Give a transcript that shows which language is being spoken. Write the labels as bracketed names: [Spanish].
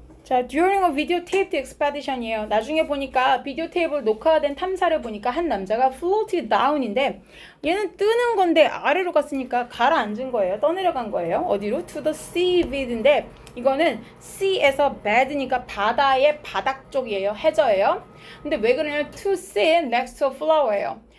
[English] 자, during a videotaped expedition이에요. [Korean] 나중에 보니까 비디오 테이프로 녹화된 탐사를 보니까 한 남자가 [English] floated down [Korean] 인데 얘는 뜨는 건데 아래로 갔으니까 가라앉은 거예요. 떠내려간 거예요. 어디로? [English] to the seaweed [Korean] 인데 이거는 sea에서 bed니까 바다의 바닥 쪽이에요. 해저예요. 근데 왜 그러냐면 [English] to sit next to a flower예요.